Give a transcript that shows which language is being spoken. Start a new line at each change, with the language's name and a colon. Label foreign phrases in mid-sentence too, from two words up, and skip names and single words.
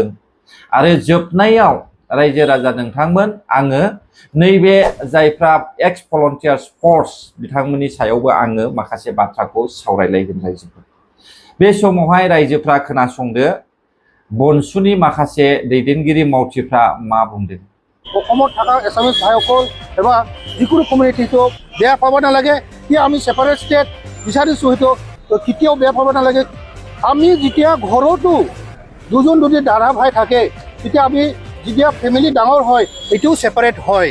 Bodo: आरो जोबनायाव रायजो राजा नोंथांमोन आङो नैबे जायफ्रा
English: ex volunteers force
Bodo: बिथांमोननि सायावबो आङो माखासे बाथ्राखौ सावरायलायगोन रायजोफोर। बे समावहाय रायजोफ्रा खोनासंदो बनसुनि माखासे दैदेनगिरि मावथिफ्रा मा बुंदों।
Assamese: অসমত থাকা এছামিজ ভাইসকল এবা যিকোনো কমিউনিটিটো বেয়া পাব নালাগে কি আমি
English: separate state
Assamese: বিচাৰিছোঁ, সেইটো কেতিয়াও বেয়া পাব নালাগে। আমি যেতিয়া ঘৰতো দুজন যদি দাদা ভাই থাকে তেতিয়া আমি যেতিয়া ফেমিলি ডাঙৰ হয় এইটোও ছেপাৰেট হয়।